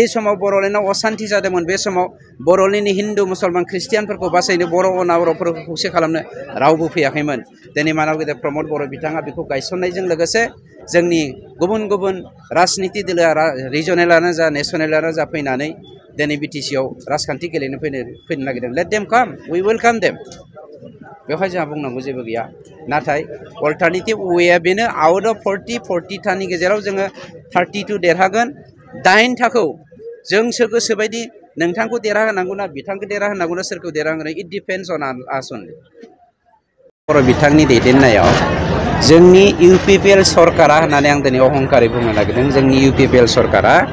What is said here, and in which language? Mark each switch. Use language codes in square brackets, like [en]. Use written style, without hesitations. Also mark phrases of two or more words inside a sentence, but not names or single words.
[brx] समाव बर'लेण्डआव अशान्ति जादोंमोन बे समाव बर'लेण्डनि हिन्दु मुसलमान ख्रिस्टियानफोरखौ बासायनो बर' अना बर'फोरखौ खौसे खालामनो रावबो फैयाखैमोन दिनै मानव गेदेर प्रमोद बर' बिथाङा बेखौ गायसननायजों लोगोसे जोंनि गुबुन गुबुन राजनिति दोलोआ रिजनेलानो जा नेसनेलानो जा फैनानै दिनै BTC आव राजखान्थि गेलेनो फैनो नागिरदों [en] let them come we welcome them [brx] बेवहाय जोंहा बुंनांगौ जेबो गैया नाथाय अल्टारनेटिभ वेआ बेनो [en] out of 40 [brx] थानि गेजेराव जोङो 32 देरहागोन 8 थाखौ जोंसो गोसोबायदि नोंथांखौ देरहाहोनांगौ ना बिथांखौ देरहाहोनांगौ ना सोरखौ देरहाहोनांगौ [en] it depends on us only [brx] बर' बिथांनि दैदेननायाव जोंनि UPPL सरकारा होननानै आं दिनै अहंकारै बुंनो नागिरदों जोंनि UPPL सरकारा